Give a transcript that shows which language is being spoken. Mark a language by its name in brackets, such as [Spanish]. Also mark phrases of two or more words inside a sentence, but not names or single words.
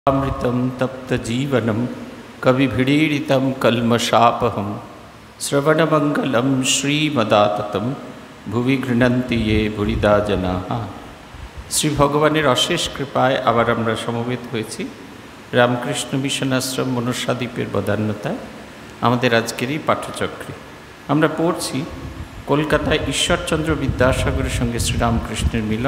[Sanskrit] अमृतं तप्तजीवनं कविभिडीडितं कल्मषापहं श्रवणमङ्गलं श्रीमदाततं भुवि गृह्णन्ति ये बुरिदा जनाः। [Bangla] শ্রী ভগবানের অশেষ কৃপায় আবার আমরা সমবেত হয়েছি রামকৃষ্ণ মিশন আশ্রম মনসাদ্বীপের বদান্যতায় আমাদের আজকের এই পাঠ্যচক্রে। আমরা পড়ছি কলকাতায় ঈশ্বরচন্দ্র বিদ্যাসাগরের সঙ্গে শ্রীরামকৃষ্ণের মিলন।